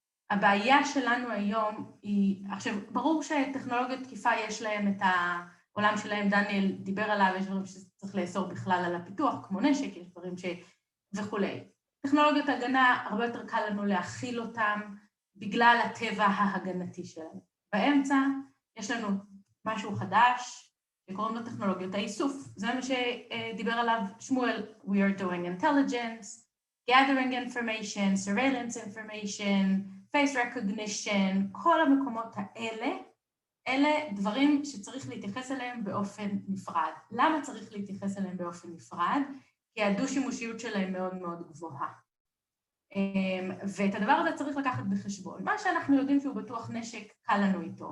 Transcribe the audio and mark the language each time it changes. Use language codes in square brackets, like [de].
[he] הבעיה שלנו היום היא, עכשיו, ברור שטכנולוגיות תקיפה יש להם את העולם שלהם, דניאל דיבר עליו, יש דברים שצריך לאסור בכלל על הפיתוח, כמו נשק, יש דברים וכולי. טכנולוגיות הגנה, הרבה יותר קל לנו להכיל אותם בגלל הטבע ההגנתי שלהם. באמצע יש לנו משהו חדש שקוראים לו טכנולוגיות האיסוף. זה מה שדיבר עליו שמואל. [en] We are doing intelligence, gathering information, surveillance information, face recognition, [he] כל המקומות האלה, אלה דברים שצריך להתייחס אליהם באופן נפרד. למה צריך להתייחס אליהם באופן נפרד? כי הדו-שימושיות שלהם מאוד מאוד גבוהה. ואת הדבר הזה צריך לקחת בחשבון. מה שאנחנו יודעים שהוא בטוח נשק, קל לנו איתו.